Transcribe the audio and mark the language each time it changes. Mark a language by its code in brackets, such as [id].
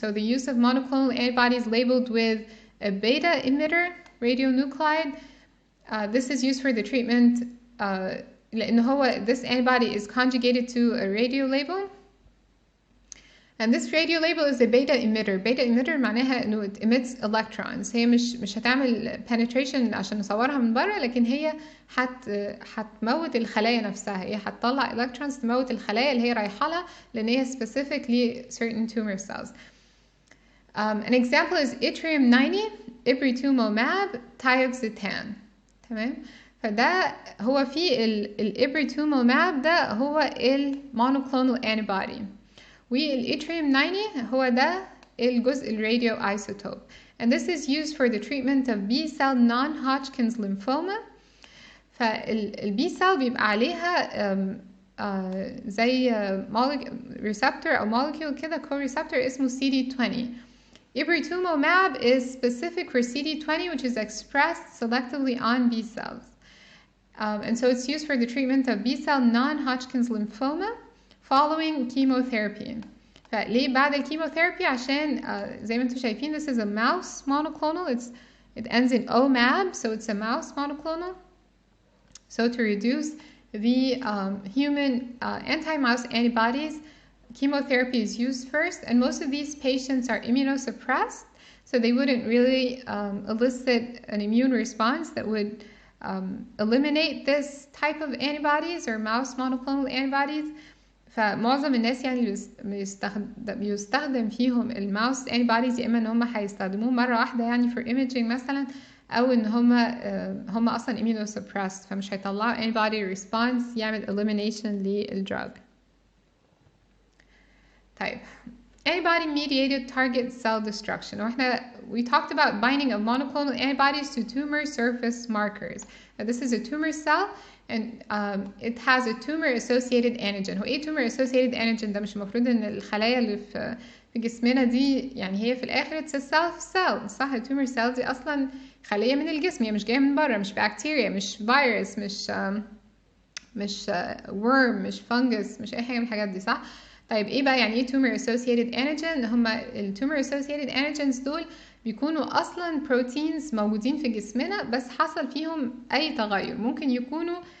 [en] So the use of monoclonal antibodies labeled with a beta emitter radionuclide. This is used for the treatment [ar] لأن هو [en] this antibody is conjugated to a radio label, and this radio label is a beta emitter. Beta emitter [ar] معناها إنه [en] it emits electrons. [ar] هي مش هتعمل penetration عشان نصورها من بره، لكن هي هتموت الخلايا نفسها، هي هتطلع electrons تموت الخلايا اللي هي رايحة لها، لأن هي specifically certain tumor cells. [en] An example is yttrium-90, Ibritumomab, Tioxetan. تمام. [ar] فده هو في الإبريتوموماب ده هو المونوكلونال انتيبودي، والإتريوم-90 هو ده الجزء الراديو ايسوتوب. [en] And this is used for the treatment of B-cell non-Hodgkin's lymphoma. [ar] فالبي cell بيبقى عليها زي receptor أو molecule كده co-receptor اسمه CD20. [en] Ibritumomab is specific for CD20, which is expressed selectively on B cells. And so it's used for the treatment of B-cell non-Hodgkin's lymphoma following chemotherapy. [ar] فليه بعد الكيموثيرابي؟ عشان زي ما انتم شايفين [en] this is a mouse monoclonal. It ends in OMAB, so it's a mouse monoclonal. So to reduce the human anti-mouse antibodies, chemotherapy is used first, and most of these patients are immunosuppressed, so they wouldn't really elicit an immune response that would eliminate this type of antibodies or mouse monoclonal antibodies. [ar] فمعظم الناس يعني بيستخدم فيهم الماوس antibodies يا اما ان هم هيستخدموه مره واحده يعني [en] for imaging [ar] مثلا، او ان هم اصلا immunosuppressed فمش هيطلعوا antibody response يعمل elimination للدرug. [en] طيب antibody mediated target cell destruction. [ar] واحنا [en] we talked about binding of monoclonal antibodies to tumor surface markers. Now, this is a tumor cell and it has a tumor associated antigen. [ar] هو ايه tumor associated antigen ده؟ مش المفروض ان الخلايا اللي في جسمنا دي يعني هي في الاخر [en] it's a cell [ar] صح؟ التومر cell دي اصلا خلية من الجسم، هي مش جاية من بره، مش بكتيريا، مش فيروس، مش worm، مش fungus، مش اي حاجة من الحاجات دي صح؟ طيب ايه بقى يعني ايه tumor associated antigen؟ هما ال tumor associated antigens دول بيكونوا اصلا بروتينز موجودين في جسمنا بس حصل فيهم اي تغير، ممكن يكونوا